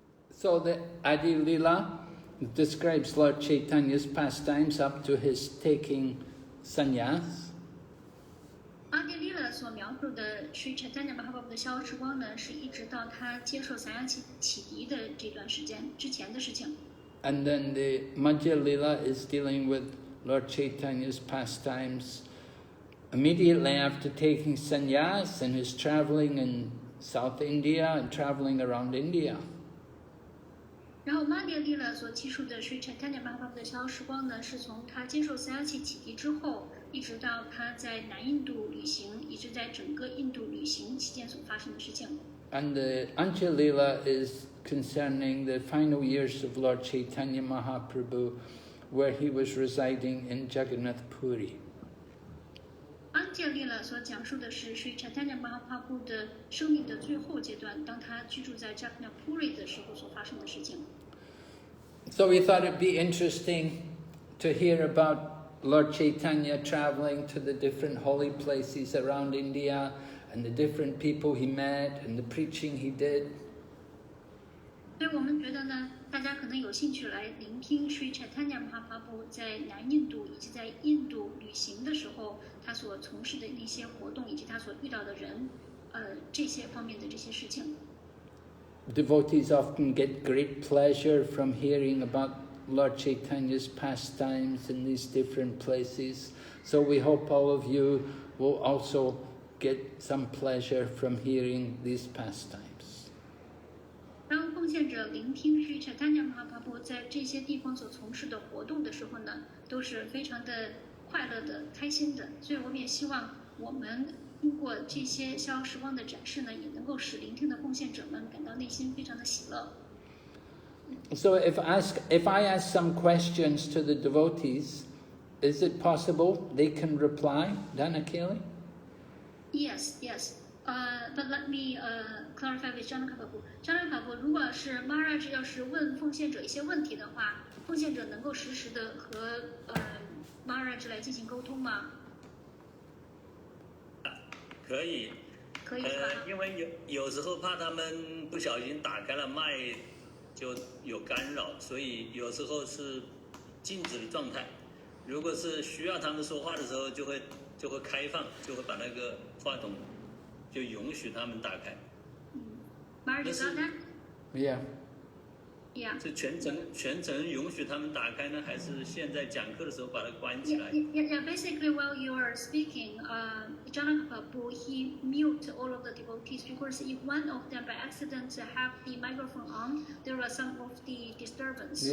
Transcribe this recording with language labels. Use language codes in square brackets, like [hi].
[en] So the Adi Lila describes Lord Chaitanya's pastimes up to his taking sannyas. [zh] 阿迪利勒所描述的Sri Chaitanya Mahaprabhu 的消时光呢，是一直到他接受散雅启迪的这段时间之前的事情。 [en] And then the Madhya Lila is dealing with Lord Chaitanya's pastimes immediately after taking sannyas and his travelling in South India and travelling around India. [zh] 然后Madhya Lila所记述的Sri Chaitanya Mahaprabhu 的消时光呢，是从他接受散雅启迪之后，一直到他在南印度旅行，一直在整个印度旅行期间所发生的事情。 [en] And the Madhya Lila is concerning the final years of Lord Caitanya Mahaprabhu, where he was residing in Jagannath Puri. [zh] Madhya Lila 所讲述的是Sri Chaitanya Mahaprabhu 的生命的最后阶段，当他居住在 Jagannath Puri 的时候所发生的事情。 [en] So we thought it'd be interesting to hear about Lord Chaitanya traveling to the different holy places around India and the different people he met and the preaching he did. [zh] 所以我们觉得呢，大家可能有兴趣来聆听Sri Chaitanya Mahaprabhu 在南印度以及在印度旅行的时候，他所从事的那些活动，以及他所遇到的人，这些方面的这些事情。 [en] Devotees often get great pleasure from hearing about Lord Chaitanya's pastimes in these different places. So we hope all of you will also get some pleasure from hearing these pastimes. [zh] 当奉献者聆听Sri Chaitanya Mahaprabhu 在这些地方所从事的活动的时候呢，都是非常的快乐的、开心的。所以我们也希望我们通过这些逍遥时光的展示呢，也能够使聆听的奉献者们感到内心非常的喜乐。 [en] So if I ask some questions to the devotees, is it possible they can reply, Dhanakeli? Yes. But let me clarify with Janaka Prabhu. [zh] Janaka Prabhu, 如果是 Maharaj 要是问奉献者一些问题的话，奉献者能够实时的和Maharaj 来进行沟通吗？可以。可以是吧？因为有时候怕他们不小心打开了麦，就有干扰，所以有时候是静止的状态。如果是需要他们说话的时候，就会开放，就会把那个话筒就允许他们打开。 [en] Maharaj got that? Yeah. Yeah. [zh] 是全程允许他们打开呢，还是现在讲课的时候把它关起来 [en] Yeah. Basically, while you are speaking, Janaka Prabhu, he mute all of the devotees because if one of them by accident have the microphone on, there was some of the disturbance.